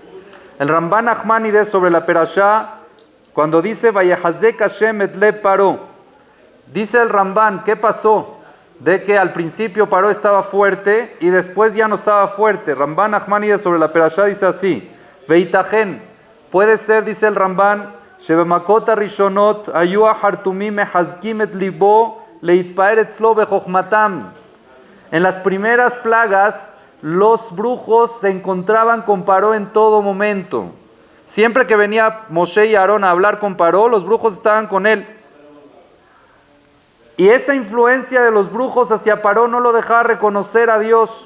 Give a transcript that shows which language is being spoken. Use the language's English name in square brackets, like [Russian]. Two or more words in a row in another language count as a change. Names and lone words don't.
[Spanish] El Ramban Nachmanides sobre la Perashá, cuando dice [Hebrew] ויחזק השם את לב פרעה, [Spanish] dice el Ramban, ¿qué pasó? De que al principio Paró estaba fuerte y después ya no estaba fuerte. Ramban Nachmanides sobre la Perashá dice así: Veitajen, puede ser, dice el Ramban, [Hebrew] שבמכות ראשונות היו החרטומים מחזקים את לבו להתפאר אצלו בחכמתם. [Spanish] En las primeras plagas, los brujos se encontraban con Paró en todo momento. Siempre que venía Moshe y Aarón a hablar con Paró, los brujos estaban con él. Y esa influencia de los brujos hacia Paró no lo dejaba reconocer a Dios.